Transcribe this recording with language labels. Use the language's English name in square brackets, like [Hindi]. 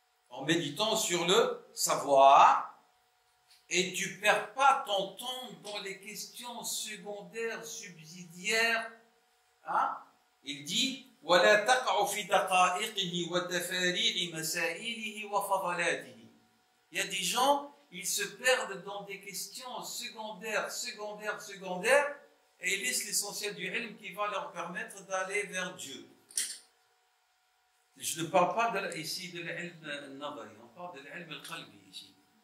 [French] En méditant sur le savoir, et tu ne perds pas ton temps dans les questions secondaires, subsidiaires. Hein? Il dit [Arabic] ولا تقع في دقائقه وتفاريع مسائله وفضلاته. [French] Il y a des gens, ils se perdent dans des questions secondaires, et ils laissent l'essentiel du ilm qui va leur permettre d'aller vers Dieu. Je ne parle pas ici de l'ilm al-nadari, on parle de l'ilm al-qalbi ici.